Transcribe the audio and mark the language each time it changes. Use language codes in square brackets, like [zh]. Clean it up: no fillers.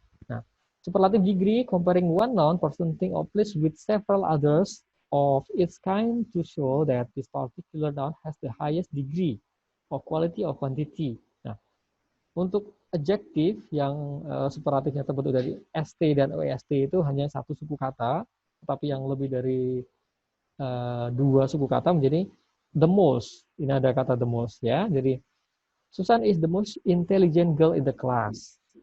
[en] Nah, superlative degree comparing one noun for something or place with several others of its kind to show that this particular noun has the highest degree of quality or quantity. [id] Nah, untuk adjektif yang superlatifnya terbentuk dari st dan oest itu hanya satu suku kata, tetapi yang lebih dari 2 suku kata menjadi the most. Ini ada kata the most ya. Jadi [en] Susan is the most intelligent girl in the class.